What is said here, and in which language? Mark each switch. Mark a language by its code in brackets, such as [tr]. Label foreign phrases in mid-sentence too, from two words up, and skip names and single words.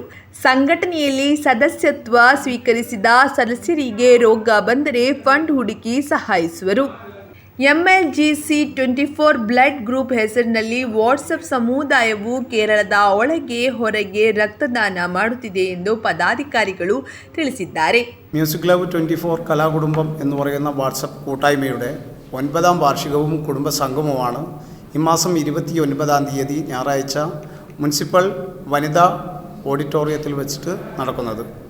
[kn] ಸಂಘಟನೆಯಲ್ಲಿ ಸದಸ್ಯತ್ವ ಸ್ವೀಕರಿಸಿದ ಸದಸ್ಯರಿಗೆ ರೋಗ ಬಂದರೆ ಫಂಡ್ ಹುಡುಕಿ ಸಹಾಯಿಸುವರು. MLGC 24 [en] blood group [kn] ಹೆಸರಿನಲ್ಲಿ ವಾಟ್ಸಪ್ ಸಮುದಾಯವು ಕೇರಳದ ಒಳಗೆ ಹೊರಗೆ ರಕ್ತದಾನ ಮಾಡುತ್ತಿದೆ ಎಂದು പദാധികാരിಗಳು ತಿಳಿಸಿದ್ದಾರೆ. [ml] മ്യൂസിക് ലവ് 24 കലാകുടുംബം എന്ന് പറയുന്ന വാട്സപ്പ് കൂട്ടായ്മയുടെ 9ാം വാർഷികവും കുടുംബസംഗമവുമാണ് ഈ മാസം 29-ാം തീയതി ഞായറാഴ്ച മുനിസിപ്പൽ വനിതാ ഓഡിറ്റോറിയത്തിൽ വെച്ചിട്ട് നടക്കുന്നത്.